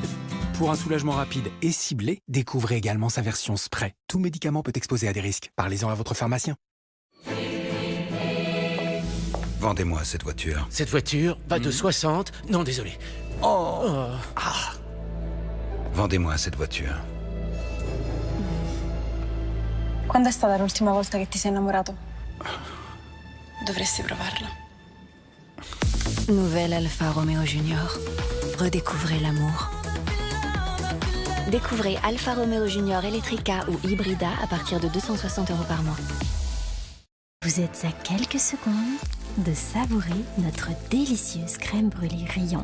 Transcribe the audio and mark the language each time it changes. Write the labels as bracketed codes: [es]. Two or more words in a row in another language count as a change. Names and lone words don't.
[fr] Pour un soulagement rapide et ciblé, découvrez également sa version spray. Tout médicament peut exposer à des risques. Parlez-en à votre pharmacien. Vendez-moi cette voiture. Cette voiture va de 60... Non, désolé. Oh. Ah. Vendez-moi cette voiture. [it] Quando è stata l'ultima volta che ti sei innamorato? Dovresti provarla. [fr] Nouvelle Alfa Romeo Junior. Redécouvrez l'amour. Découvrez Alfa Romeo Junior Electrica ou Hybrida à partir de 260 € par mois. Vous êtes à quelques secondes de savourer notre délicieuse crème brûlée Rion.